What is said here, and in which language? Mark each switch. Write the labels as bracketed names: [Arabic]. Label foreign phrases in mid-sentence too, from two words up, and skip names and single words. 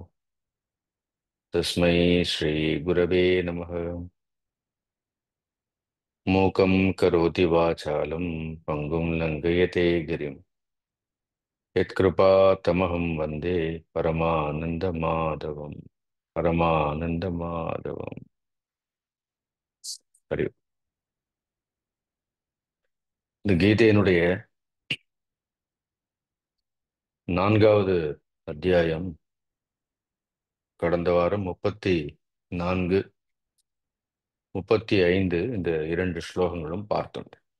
[Sanskrit] तस्मै श्रीगुरवे नमः। मूकं करोति वाचालं पङ्गुं लङ्घयते गिरिं यत्कृपातमहं वन्दे परमानन्दमाधवं परमानन्दमाधवம். [Tamil] சரி, இந்த கீதையினுடைய 4வது அத்தியாயம் கடந்த வாரம் 34, 35 இந்த 2 ஸ்லோகங்களும் பார்த்தோம்.